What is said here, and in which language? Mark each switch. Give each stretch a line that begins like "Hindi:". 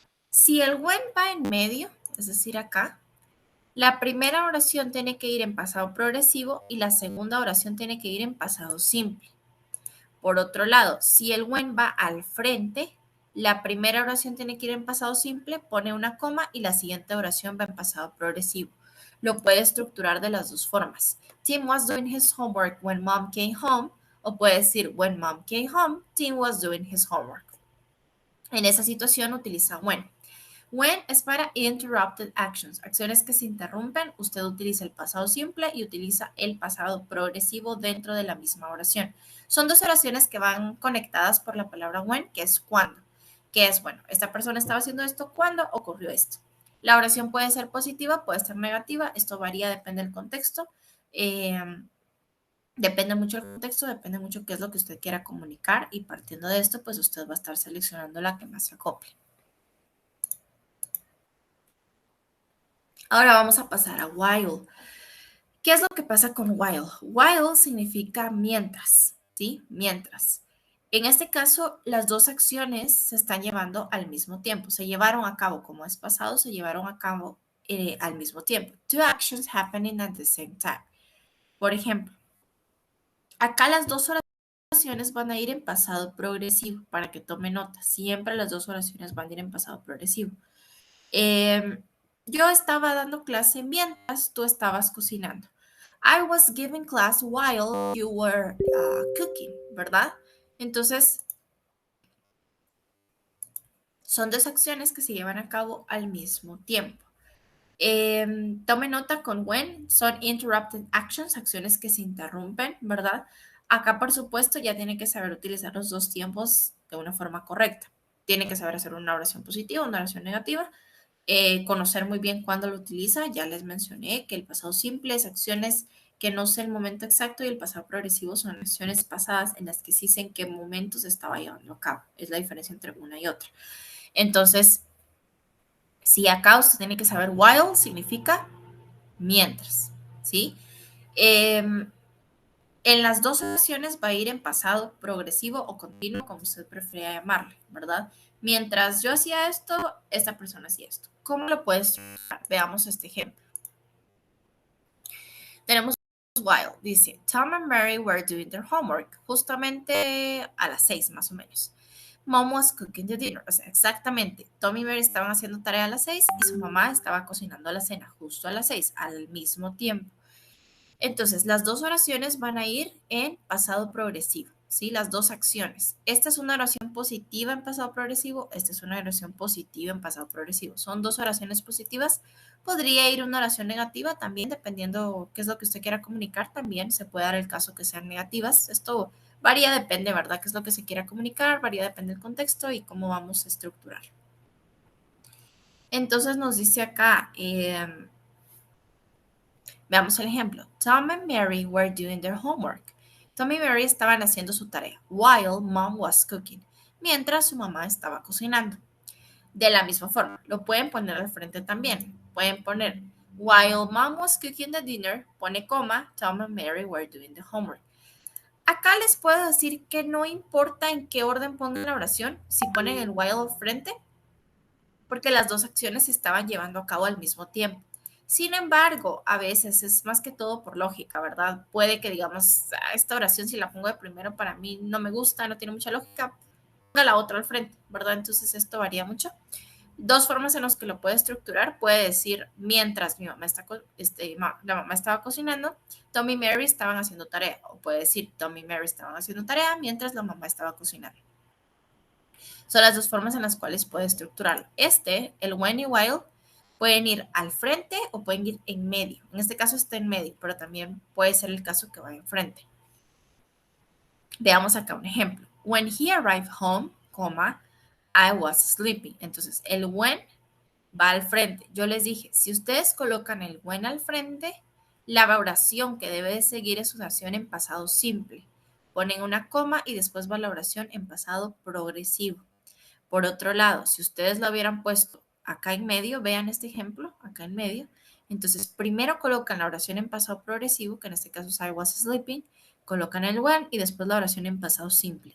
Spanish: Si el when va en medio, es decir, acá, la primera oración tiene que ir en pasado progresivo y la segunda oración tiene que ir en pasado simple. Por otro lado, si el when va al frente, la primera oración tiene que ir en pasado simple, pone una coma y la siguiente oración va en pasado progresivo. Lo puede estructurar de las dos formas.
English: Tim was doing his homework when mom came home,
Spanish: o puede decir
English: when mom came home, Tim was doing his homework.
Spanish: En esa situación utiliza when. When es para interrupted actions, acciones que se interrumpen. Usted utiliza el pasado simple y utiliza el pasado progresivo dentro de la misma oración. Son dos oraciones que van conectadas por la palabra when, que es cuando. Que es, bueno, esta persona estaba haciendo esto cuando ocurrió esto. La oración puede ser positiva, puede ser negativa. Esto varía, depende del contexto. Depende mucho del contexto, depende mucho qué es lo que usted quiera comunicar y partiendo de esto, pues usted va a estar seleccionando la que más se acople. Ahora vamos a pasar a while. ¿Qué es lo que pasa con while? While significa mientras, ¿sí? Mientras. En este caso, las dos acciones se están llevando al mismo tiempo. Se llevaron a cabo, como es pasado, se llevaron a cabo al mismo tiempo.
English: Two actions happening at the same time.
Spanish: Por ejemplo, acá las dos oraciones van a ir en pasado progresivo, para que tome nota. Siempre las dos oraciones van a ir en pasado progresivo. Yo estaba dando clase mientras tú estabas cocinando.
English: I was giving class while you were cooking,
Spanish: ¿verdad? Entonces, son dos acciones que se llevan a cabo al mismo tiempo. Tome nota con when, son interrupted actions, acciones que se interrumpen, ¿verdad? Acá, por supuesto, ya tiene que saber utilizar los dos tiempos de una forma correcta. Tiene que saber hacer una oración positiva, una oración negativa. Conocer muy bien cuándo lo utiliza. Ya les mencioné que el pasado simple es acciones que no sé el momento exacto y el pasado progresivo son acciones pasadas en las que sí sé en qué momento se estaba llevando a cabo. Es la diferencia entre una y otra. Entonces, si acá usted tiene que saber while significa mientras, ¿sí? En las dos oraciones va a ir en pasado progresivo o continuo, como usted prefiera llamarle, ¿verdad? Mientras yo hacía esto, esta persona hacía esto. ¿Cómo lo puedes trabajar? Veamos este ejemplo. Tenemos while, dice,
English: Tom and Mary were doing their homework,
Spanish: justamente a las 6 más o menos.
English: Mom was cooking the dinner,
Spanish: o sea, exactamente. Tom y Mary estaban haciendo tarea a las 6 y su mamá estaba cocinando la cena justo a las 6, al mismo tiempo. Entonces, las dos oraciones van a ir en pasado progresivo, ¿sí? Las dos acciones. Esta es una oración positiva en pasado progresivo, esta es una oración positiva en pasado progresivo. Son dos oraciones positivas. Podría ir una oración negativa también, dependiendo qué es lo que usted quiera comunicar, también se puede dar el caso que sean negativas. Esto varía, depende, ¿verdad? ¿Qué es lo que se quiera comunicar? Varía, depende del contexto y cómo vamos a estructurar. Entonces nos dice acá, veamos el ejemplo.
English: Tom and Mary were doing their homework.
Spanish: Tom y Mary estaban haciendo su tarea,
English: while mom was cooking,
Spanish: mientras su mamá estaba cocinando. De la misma forma, lo pueden poner al frente también. Pueden poner,
English: while mom was cooking the dinner,
Spanish: pone coma,
English: Tom and Mary were doing the homework.
Spanish: Acá les puedo decir que no importa en qué orden pongan la oración, si ponen el while al frente, porque las dos acciones se estaban llevando a cabo al mismo tiempo. Sin embargo, a veces es más que todo por lógica, ¿verdad? Puede que digamos, esta oración si la pongo de primero para mí no me gusta, no tiene mucha lógica, ponga la otra al frente, ¿verdad? Entonces esto varía mucho. Dos formas en las que lo puede estructurar, puede decir mientras mi mamá la mamá estaba cocinando, Tom y Mary estaban haciendo tarea, o puede decir Tom y Mary estaban haciendo tarea mientras la mamá estaba cocinando. Son las dos formas en las cuales puede estructurarlo. El when y while, pueden ir al frente o pueden ir en medio. En este caso está en medio, pero también puede ser el caso que va enfrente. Veamos acá un ejemplo.
English: When he arrived home, I was sleeping.
Spanish: Entonces, el when va al frente. Yo les dije, si ustedes colocan el when al frente, la oración que debe de seguir es una oración en pasado simple. Ponen una coma y después va la oración en pasado progresivo. Por otro lado, si ustedes lo hubieran puesto acá en medio, vean este ejemplo, acá en medio. Entonces, primero colocan la oración en pasado progresivo, que en este caso es
English: I was sleeping,
Spanish: colocan el when y después la oración en pasado simple.